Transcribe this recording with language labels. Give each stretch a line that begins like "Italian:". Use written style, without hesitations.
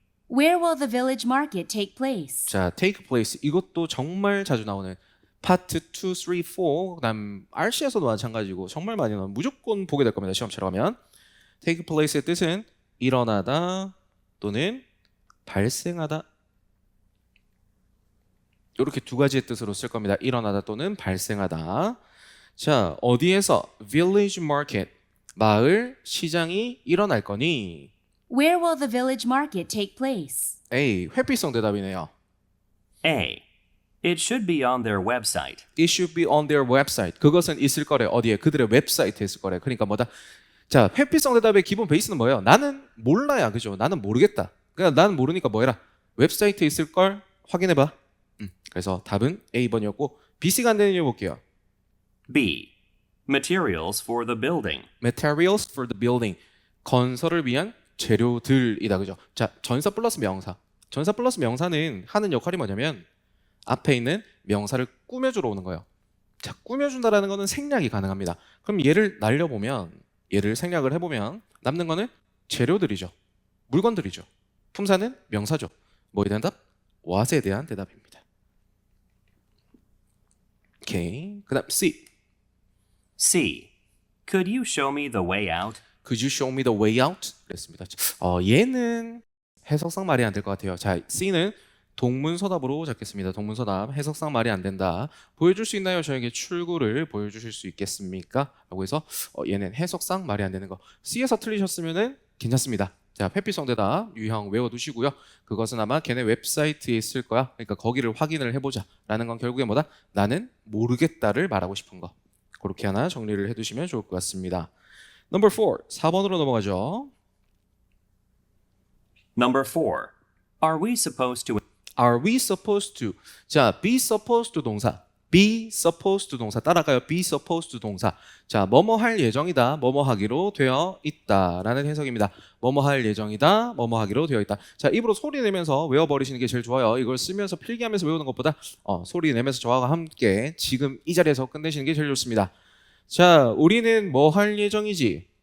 English: Where will the village market take place? 자, take place.
Korean: 이것도 정말 자주 나오는 파트 2, 3, 4. 그다음 RC에서도 마찬가지고 정말 많이 나오는 무조건 보게 될 겁니다. 시험처럼 하면. take place의 뜻은 일어나다 또는 발생하다. 이렇게 2가지의 뜻으로 쓸 겁니다. 일어나다 또는 발생하다. 자, 어디에서 village market, 마을 시장이 일어날 거니?
English: Where will the village market take place?
Korean: A. 회피성 대답이네요. A.
English: It should be on their website. It should be on their website.
Korean: 그것은 있을 거래. 어디에? 그들의 웹사이트에 있을 거래. 그러니까 뭐다? 자, 회피성 대답의 기본 베이스는 뭐예요? 나는 몰라야. 그죠? 나는 모르겠다. 그러니까 나는 모르니까 뭐 해라? 웹사이트에 있을 걸 확인해봐. 그래서 답은 A번이었고 BC가 안 되는 이유 볼게요. B.
English: Materials for the building. Materials for the building.
Korean: 건설을 위한 재료들이다. 그죠? 자, 전사 플러스 명사. 전사 플러스 명사는 하는 역할이 뭐냐면 앞에 있는 명사를 꾸며주러 오는 거예요. 자, 꾸며준다라는 거는 생략이 가능합니다. 그럼 얘를 날려보면, 얘를 생략을 해보면 남는 거는 재료들이죠. 물건들이죠. 품사는 명사죠. 뭐에 대한 답? what에 대한 대답입니다. 오케이. 그 다음 C. C.
English: Could you show me the way out? Could you show me the way out?
Korean: 그랬습니다. 얘는 해석상 말이 안 될 것 같아요. 자, C는 동문서답으로 잡겠습니다. 동문서답. 해석상 말이 안 된다. 보여줄 수 있나요? 저에게 출구를 보여주실 수 있겠습니까? 라고 해서 얘는 해석상 말이 안 되는 거. C에서 틀리셨으면은 괜찮습니다. 자, 회피성 대답 유형 외워두시고요. 그것은 아마 걔네 웹사이트에 있을 거야. 그러니까 거기를 확인을 해보자. 라는 건 결국에 뭐다? 나는 모르겠다를 말하고 싶은 거. 그렇게 하나 정리를 해두시면 좋을 것 같습니다.
English: Number 4.
Korean: 4번으로 넘어가죠.
English: Number 4. Are we supposed to Are we supposed to?
Korean: 자, be supposed to 동사. be supposed to 동사 따라가요. be supposed to 동사. 자, 뭐뭐 할 예정이다. 뭐뭐 하기로 되어 있다라는 해석입니다. 뭐뭐 할 예정이다. 뭐뭐 하기로 되어 있다. 자, 입으로 소리 내면서 외워버리시는 게 제일 좋아요. 이걸 쓰면서 필기하면서 외우는 것보다 소리 내면서 저와 함께 지금 이 자리에서 끝내시는 게 제일 좋습니다. 자, 우리는 뭐 할 예정이지?